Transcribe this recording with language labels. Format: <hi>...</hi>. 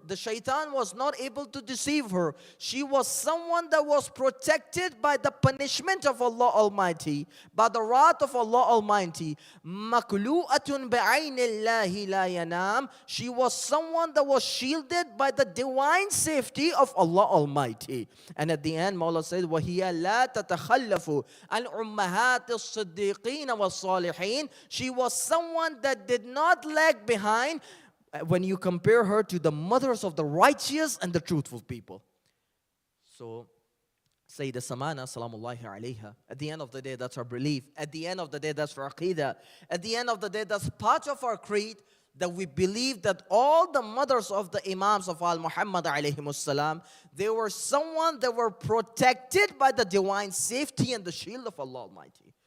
<en>The shaitan was not able to deceive her. She was someone that was protected by the punishment of Allah Almighty, by the wrath of Allah Almighty.</en> <ar>مَكْلُوءَةٌ بِعَيْنِ اللَّهِ لَا يَنَامُ.</ar> <en>She was someone that was shielded by the divine safety of Allah Almighty. And at the end, Mawla said,</en> <ar>وَهِيَ لَا تَتَخَلَّفُ عَنْ أُمَّهَاتِ الصِّدِّيقِينَ وَالصَّالِحِينَ.</ar> <en>She was someone that did not lag behind when you compare her to the mothers of the righteous and the truthful people. So, Sayyidah Samana, salamullahi alayha, at the end of the day, that's our belief. At the end of the day, that's our aqidah. At the end of the day, that's part of our creed, that we believe that all the mothers of the Imams of Al-Muhammad alayhimussalam, they were someone that were protected by the divine safety and the shield of Allah Almighty.</en>